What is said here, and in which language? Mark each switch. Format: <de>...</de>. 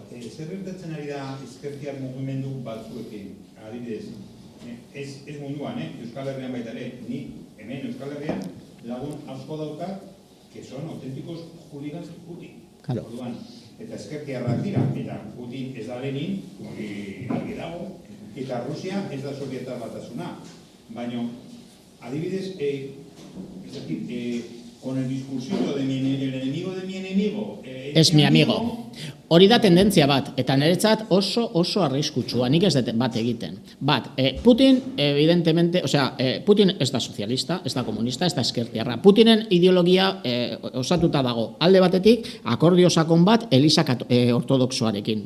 <eu>Zer gertatzen ari da ezkertiar mugimendu batzuekin, adibidez, ez munduan, Euskal Herrian baita ere, ni hemen Euskal Herrian lagun asko daukat,</eu> <es>que son auténticos hooligans Putin.</es> <eu>Eta ezkertiarrak dira, eta Putin ez da Lenin, hori argi dago, eta Rusia ez da Sovietar Batasuna. Baina, adibidez,</eu> <es>es decir, con el discursito de el enemigo de mi enemigo es mi amigo.</es> <eu>Hori da tendentzia bat, eta niretzat oso arriskutsua, nik ez dut bat egiten. Putin, evidentemente, Putin ez da sozialista, ez da komunista, ez da eskertiarra. Putinen ideologia osatuta dago. Alde batetik, akordio sakon bat Eliza ortodoxoarekin.</eu>